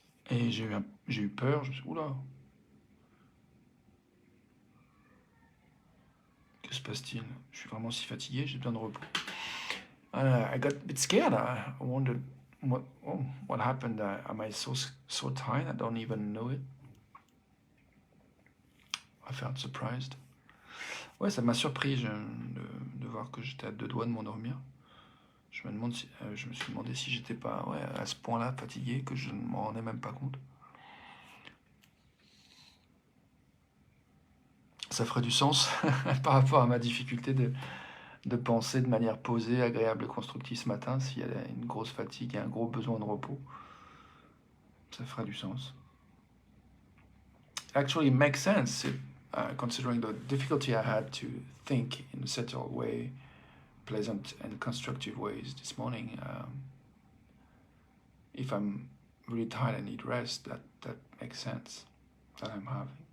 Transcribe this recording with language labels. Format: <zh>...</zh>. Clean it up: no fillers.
<fr>Et j'ai eu peur, je me suis dit, oula, que se passe-t-il? Je suis vraiment si fatigué, j'ai besoin de repos.</fr> <en>I got a bit scared. I wondered what happened. Am I so tired? I don't even know it. I felt surprised.</en> <fr>Ouais, ça m'a surpris de voir que j'étais à deux doigts de m'endormir. Je me suis demandé si j'étais pas à ce point-là fatigué que je ne m'en rendais même pas compte. Ça ferait du sens par rapport à ma difficulté de penser de manière posée, agréable et constructive ce matin. S'il y a une grosse fatigue et un gros besoin de repos, ça ferait du sens.</fr> <en>Actually, it makes sense considering the difficulty I had to think in a settled way, pleasant and constructive ways this morning. If I'm really tired and need rest, that makes sense that I'm having.</en>